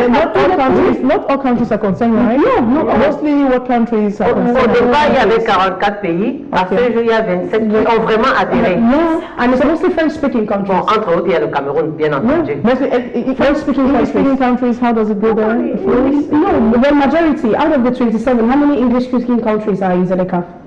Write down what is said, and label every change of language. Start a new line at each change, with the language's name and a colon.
English: Not all countries are concerned, right? No. Mostly what countries are concerned?
French: Au départ, il y avait 44 pays. À ce jour, il y a 27 qui ont vraiment adhéré.
English: And it's mostly French-speaking countries.
French: Bon, entre autres, il y a le Cameroun, bien entendu.
English: French-speaking countries, how does it go there? No, the majority, out of the 27, how many English-speaking countries are in ZLECA?